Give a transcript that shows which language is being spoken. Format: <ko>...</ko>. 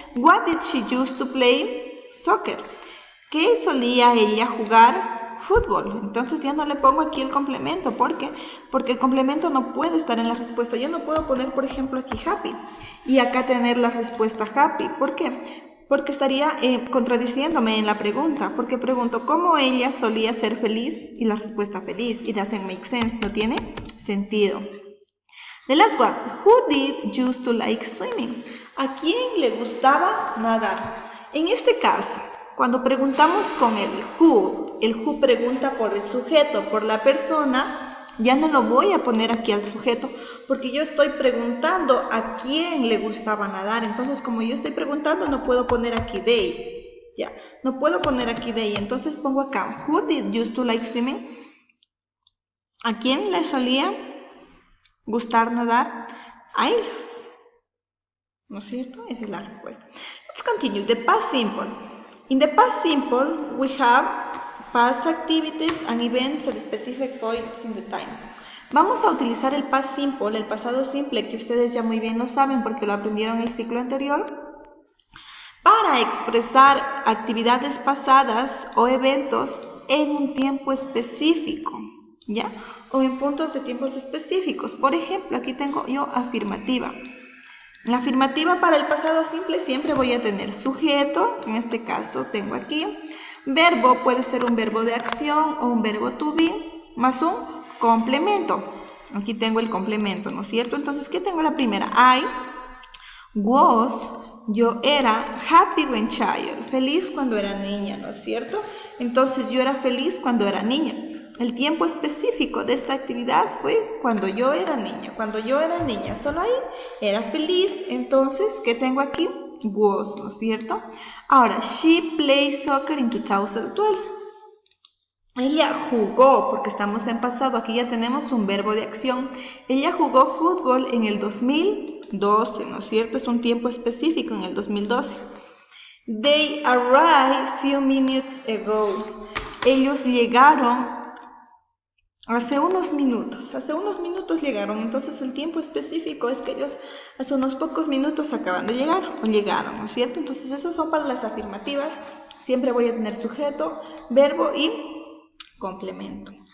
<en>What did she used to play?</en> <es>Soccer. ¿Qué solía ella jugar? Fútbol. Entonces ya no le pongo aquí el complemento. ¿Por qué? Porque el complemento no puede estar en la respuesta. Yo no puedo poner, por ejemplo, aquí happy y acá tener la respuesta happy. ¿Por qué? Porque estaría contradiciéndome en la pregunta. Porque pregunto, ¿cómo ella solía ser feliz? Y la respuesta feliz.</es> <en>It doesn't make sense.</en> <es>No tiene sentido.</es> <en>The last one. Who did used to like swimming?</en> <es>¿A quién le gustaba nadar? En este caso, cuando preguntamos con el who pregunta por el sujeto, por la persona, ya no lo voy a poner aquí al sujeto, porque yo estoy preguntando a quién le gustaba nadar. Entonces, como yo estoy preguntando, no puedo poner aquí they. Ya, no puedo poner aquí they. Entonces pongo acá,</es> <en>who did used to like swimming?</en> <es>¿A quién le solía gustar nadar? A ellos. ¿No es cierto? Esa es la respuesta.</es> <en>Let's continue. The past simple. In the past simple, we have past activities and events at specific points in the time.</en> <es>Vamos a utilizar el past simple, el pasado simple, que ustedes ya muy bien lo saben porque lo aprendieron en el ciclo anterior, para expresar actividades pasadas o eventos en un tiempo específico, ¿ya? O en puntos de tiempos específicos. Por ejemplo, aquí tengo yo afirmativa. La afirmativa para el pasado simple siempre voy a tener sujeto, que en este caso tengo aquí. Verbo puede ser un verbo de acción o un verbo to be, más un complemento. Aquí tengo el complemento, ¿no es cierto? Entonces, ¿qué tengo la primera? I was, yo era</es> <en>happy when child,</en> <es>feliz cuando era niña, ¿no es cierto? Entonces, yo era feliz cuando era niña. El tiempo específico de esta actividad fue cuando yo era niña. Cuando yo era niña, solo ahí era feliz. Entonces, ¿qué tengo aquí? Was, ¿no es cierto?</es> <en>Ahora, she played soccer in 2012.</en> <es>Ella jugó, porque estamos en pasado, aquí ya tenemos un verbo de acción. Ella jugó fútbol en el 2012, ¿no es cierto? Es un tiempo específico en el 2012.</es> <en>They arrived few minutes ago.</en> <es>Ellos llegaron hace unos minutos llegaron, entonces el tiempo específico es que ellos hace unos pocos minutos acaban de llegar, o llegaron, ¿no es cierto? Entonces esas son para las afirmativas, siempre voy a tener sujeto, verbo y complemento.</es>